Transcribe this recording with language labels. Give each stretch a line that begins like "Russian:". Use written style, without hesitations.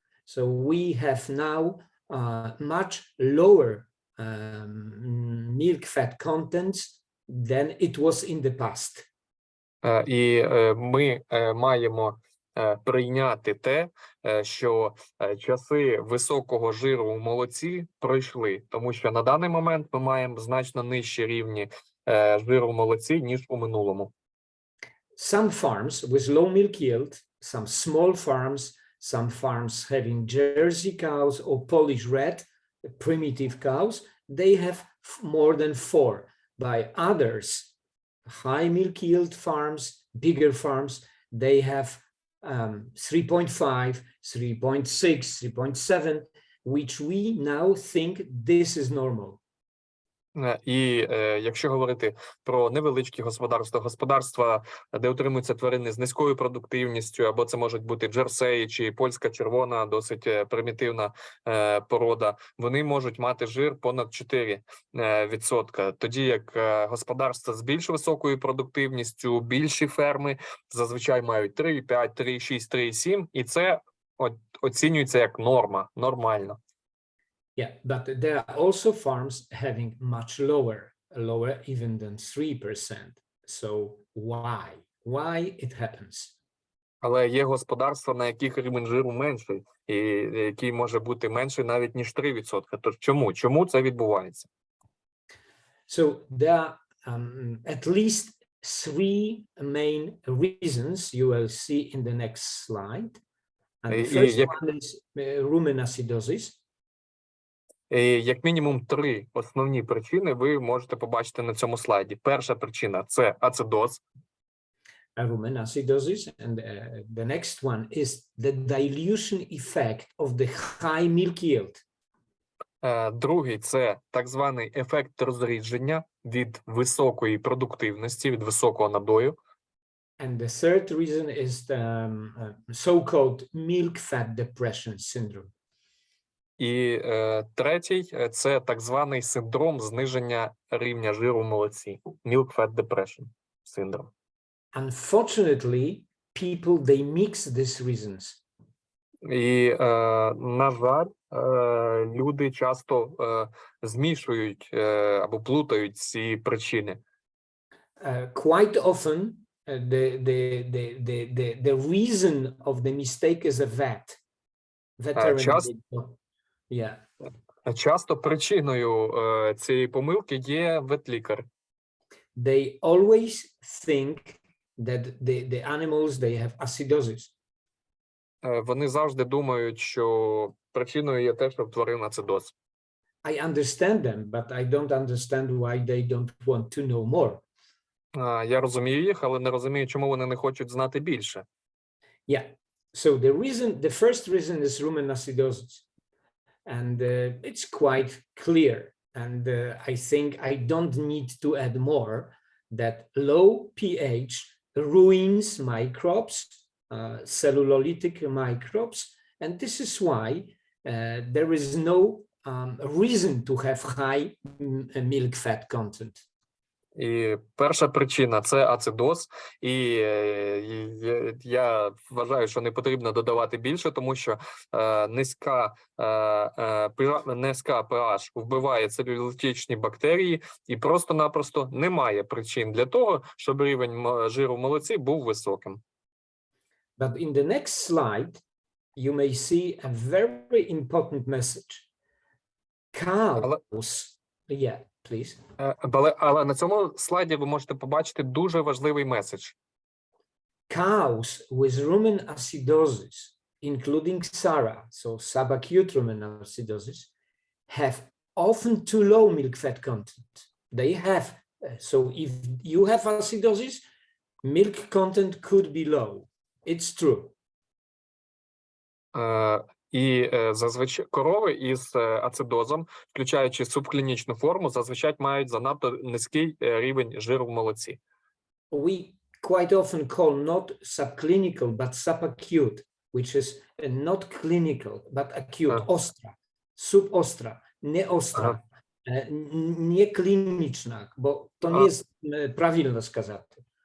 English: So we have now much lower milk fat contents then it was in the past.
Ukrainian: І ми маємо прийняти те, що часи високого жиру у молоці пройшли, тому що на даний момент ми маємо значно нижчі рівні жиру в молоці, ніж у минулому.
English: Some farms with low milk yield, some small farms, some farms having Jersey cows or Polish red, primitive cows, they have more than 4. By others, high milk yield farms, bigger farms, they have 3.5, 3.6, 3.7, which we now think this is normal.
Ukrainian: І якщо говорити про невеличкі господарства, де утримуються тварини з низькою продуктивністю, або це можуть бути джерсеї чи польська червона, досить примітивна порода, вони можуть мати жир понад 4%. Тоді як господарства з більш високою продуктивністю, більші ферми зазвичай мають 3,5, 3,6, 3,7, і це оцінюється як норма, нормально.
English: Yeah, but there are also farms having much lower even than 3%. So why it happens?
Ukrainian: Але є господарства, на яких рівень жиру менший, і який може бути менший навіть ніж 3%. Тож чому це відбувається?
English: So there are at least 3 main reasons you will see in the next slide. And the first one is rumen acidosis.
Ukrainian: Як мінімум 3 основні причини ви можете побачити на цьому слайді. Перша причина – це ацидоз.
English: Rumen acidosis, and the next one is the dilution effect of the high milk yield.
Ukrainian: Другий – це так званий ефект розрідження від високої продуктивності, від високого надою.
English: And the third reason is the so-called milk fat depression syndrome.
Ukrainian: І третій – це так званий синдром зниження рівня жиру в молоці.
English: Milk Fat Depression syndrome. Unfortunately, people, they mix these reasons.
Ukrainian: І, на жаль, люди часто змішують або плутають ці причини.
English: Quite often, the reason of the mistake is a veterinary. Yeah.
Ukrainian: Часто причиною цієї помилки є ветлікар.
English: They always think that the animals, they have acidosis.
Ukrainian: Вони завжди думають, що причиною є те, що в тварин ацидоз.
English: I understand them, but I don't understand why they don't want to know more.
Ukrainian: Я розумію їх, але не розумію, чому вони не хочуть знати більше.
English: Yeah. So the first reason is rumen acidosis. And it's quite clear. And I think I don't need to add more that low pH ruins microbes, cellulolytic microbes. And this is why there is no reason to have high milk fat content.
Ukrainian: І перша причина – це ацидоз. І я вважаю, що не потрібно додавати більше, тому що низька pH вбиває целюлітичні бактерії, і просто-напросто немає причин для того, щоб рівень жиру в молоці був високим.
English: But in the next slide, you may see a very important message. Cows, yeah. Please.
Ukrainian: Але на цьому слайді ви можете побачити дуже важливий меседж.
English: Cows with rumen acidosis, including SARA, so subacute rumen acidosis, have often too low milk fat content. They have, so if you have acidosis, milk content could be low. It's true.
Ukrainian: І зазвичай корови із ацидозом, включаючи субклінічну форму, зазвичай мають занадто низький рівень жиру в молоці.
English: We quite often call not subclinical, but subacute, which is not clinical, but acute,
Ukrainian: остра, subostra, не остра, не клінічна, бо то не є правильно сказати.